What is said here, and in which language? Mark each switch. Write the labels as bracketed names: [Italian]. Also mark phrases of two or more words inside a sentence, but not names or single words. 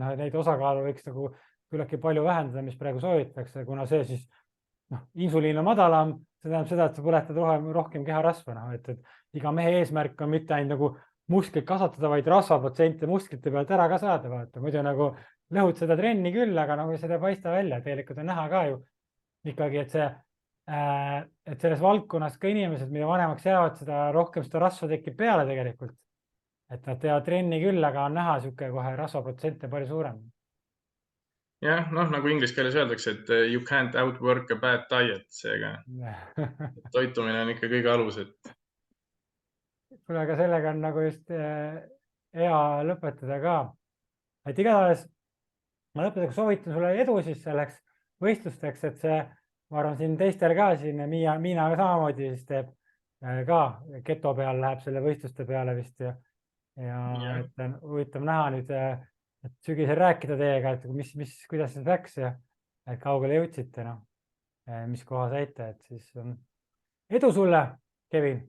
[Estonian] noh, et neid osakaalu võiks nagu küllaltki palju vähendada, mis praegu soovitakse, kuna see siis insuliin on madalam, see tähendab seda, et sa põletad rohkem keharasva, et iga mehe eesmärk on mitte ainult nagu musklit kasvatada, vaid rasvaprotsente musklite pealt ära ka saada, vaata, muidu nagu lõhud seda trenni küll, aga nagu seda ei paista välja, tegelikult on näha ka ju ikkagi, et selles valdkonnas ka inimesed, mida vanemaks jäävad, seda rohkem seda rasva tekib peale tegelikult. Et nad teevad trenni küll, aga on näha sihuke kohe rasvaprotsente palju suurem. Jah, noh, nagu inglise keeles öeldakse, et [English] you can't outwork a bad diet, [Estonian] seega toitumine on ikka kõige alus, et. Kuule, aga sellega on nagu just hea lõpetada ka. Et igatahes ma lõpetuseks soovitan sulle edu siis selleks võistlusteks, et see, ma arvan, siin teistel ka siin, Miina ka samamoodi siis teeb ka keto peal, läheb selle võistluste peale vist ja et on huvitav näha nüüd, et sügisel rääkida teiega, et kuidas see läks ja kaugele jõudsite, mis koha saite, et siis edu sulle, Kevin.